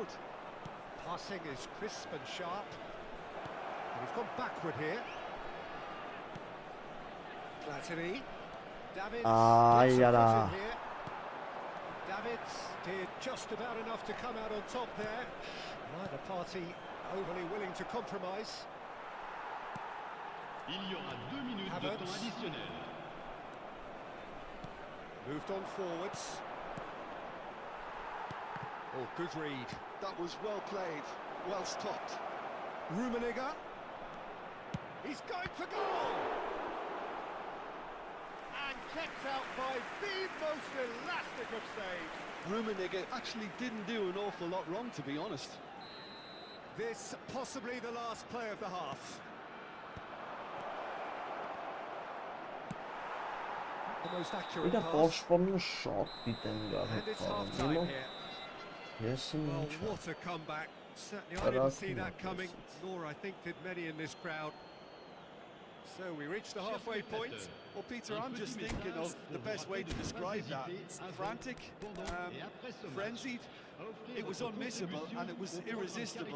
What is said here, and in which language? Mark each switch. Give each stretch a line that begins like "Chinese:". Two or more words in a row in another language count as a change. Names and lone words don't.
English: Passing is crisp and sharp. And he's gone backward here. Platini. Davids Ay, gets a yara. foot in here. Davids did just about enough to come out on top there. Neither party overly willing to compromise.
French: Il y aura 2 minutes de Havertz. temps additionnel.
English: Moved on forwards. Oh, good read. That was well played, well stopped. Rummenigge. He's going for goal! And kept out by the most elastic of saves. Rummenigge actually didn't do an awful lot wrong, to be honest. This possibly the last play of the half. The most accurate
Armenian: Իրա
English: pass.
Armenian: պաշտպանումը շատ պիտ են գալ
English: And it's
Armenian: հետ
English: half-time
Armenian: խաղում։
English: here.
Armenian: Ես եմ
English: Well,
Armenian: ինչ։
English: what a comeback. Certainly I didn't see that coming, nor I think did many in this crowd. So we reached the halfway point. Well, Peter, I'm just thinking of the best way to describe that. Frantic, frenzied. It was unmissable and it was irresistible.